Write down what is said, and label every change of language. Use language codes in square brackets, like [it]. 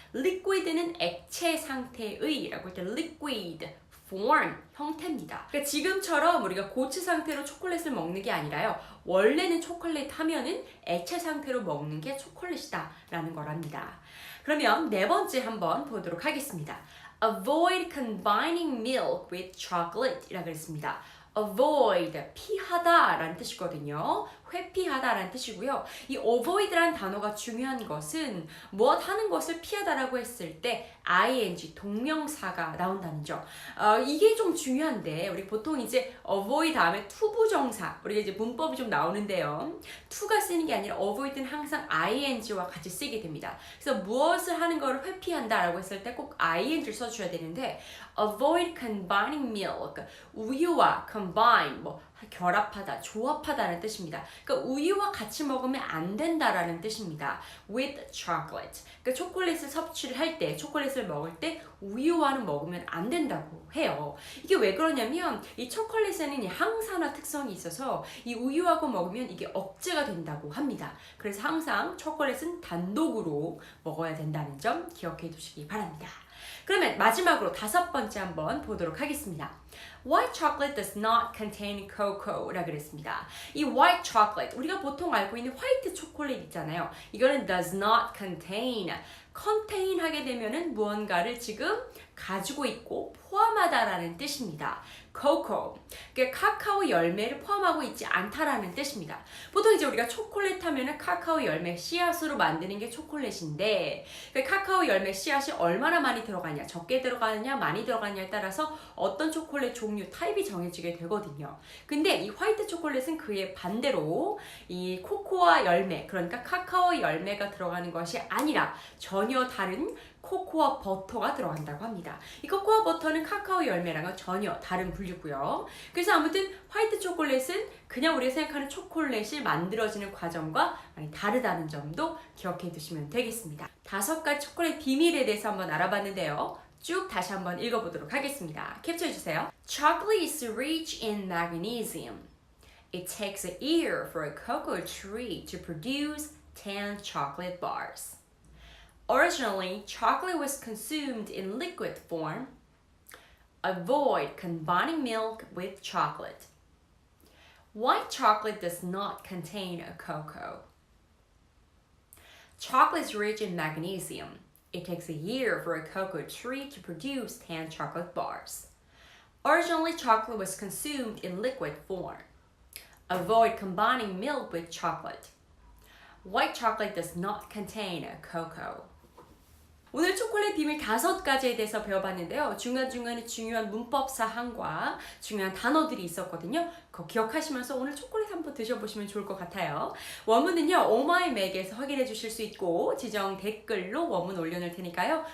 [ko] liquid는 액체 상태의 라고 할 때 liquid form, 형태입니다. 그러니까 지금처럼 우리가 고체 상태로 초콜릿을 먹는 게 아니라요, 원래는 초콜릿 하면은 액체 상태로 먹는 게 초콜릿이다 라는 거랍니다. 그러면 네 번째 한번 보도록 하겠습니다. [en] Avoid combining milk with chocolate [ko] 이라고 했습니다. avoid, 피하다 라는 뜻이거든요. 회피하다 라는 뜻이고요. 이 avoid라는 단어가 중요한 것은 무엇 하는 것을 피하다라고 했을 때 ing, 동명사가 나온다는 점. 이게 좀 중요한데 우리 보통 이제 avoid 다음에 투부정사, 우리가 이제 문법이 좀 나오는데요. to가 쓰는 게 아니라 avoid는 항상 ing와 같이 쓰게 됩니다. 그래서 무엇을 하는 것을 회피한다 라고 했을 때 꼭 ing를 써줘야 되는데 [en] avoid combining milk, [ko] 우유와 combine, 뭐 결합하다, 조합하다는 뜻입니다. 그러니까 우유와 같이 먹으면 안 된다라는 뜻입니다. [en] With chocolate. [ko] 그러니까 초콜릿을 섭취를 할 때, 초콜릿을 먹을 때 우유와는 먹으면 안 된다고 해요. 이게 왜 그러냐면 이 초콜릿에는 이 항산화 특성이 있어서 이 우유하고 먹으면 이게 억제가 된다고 합니다. 그래서 항상 초콜릿은 단독으로 먹어야 된다는 점 기억해 두시기 바랍니다. 그러면 마지막으로 5번째 한번 보도록 하겠습니다. [en] White chocolate does not contain cocoa [ko] 라 그랬습니다. 이 white chocolate, 우리가 보통 알고 있는 화이트 초콜릿 있잖아요. 이거는 [en] does not contain, [ko] contain 하게 되면은 무언가를 지금 가지고 있고 포함하다라는 뜻입니다. cocoa, 그러니까 카카오 열매를 포함하고 있지 않다라는 뜻입니다. 보통 이제 우리가 초콜릿 하면은 카카오 열매 씨앗으로 만드는 게 초콜릿인데, 그러니까 카카오 열매 씨앗이 얼마나 많이 들어가냐, 적게 들어가느냐, 많이 들어가느냐에 따라서 어떤 초콜릿 종류, 타입이 정해지게 되거든요. 근데 이 화이트 초콜릿은 그의 반대로 이 코코아 열매, 그러니까 카카오 열매가 들어가는 것이 아니라 전혀 다른 코코아 버터가 들어간다고 합니다. 이 코코아 버터는 카카오 열매랑은 전혀 다른 분류고요. 그래서 아무튼 화이트 초콜릿은 그냥 우리가 생각하는 초콜릿이 만들어지는 과정과 많이 다르다는 점도 기억해 두시면 되겠습니다. 5가지 초콜릿 비밀에 대해서 한번 알아봤는데요. 쭉 다시 한번 읽어보도록 하겠습니다. 캡처해 주세요. [en] Chocolate is rich in magnesium. It takes a year for a cocoa tree to produce 10 chocolate bars. Originally, chocolate was consumed in liquid form. Avoid combining milk with chocolate. White chocolate does not contain a cocoa. Chocolate is rich in magnesium. It takes a year for a cocoa tree to produce 10 chocolate bars. Originally, chocolate was consumed in liquid form. Avoid combining milk with chocolate. White chocolate does not contain a cocoa. [ko] 오늘 초콜릿 비밀 5가지에 대해서 배워봤는데요. 중간중간에 중요한 문법 사항과 중요한 단어들이 있었거든요. 그거 기억하시면서 오늘 초콜릿 한번 드셔보시면 좋을 것 같아요. 원문은요, 오마이맥에서 확인해 주실 수 있고 지정 댓글로 원문 올려놓을 테니까요.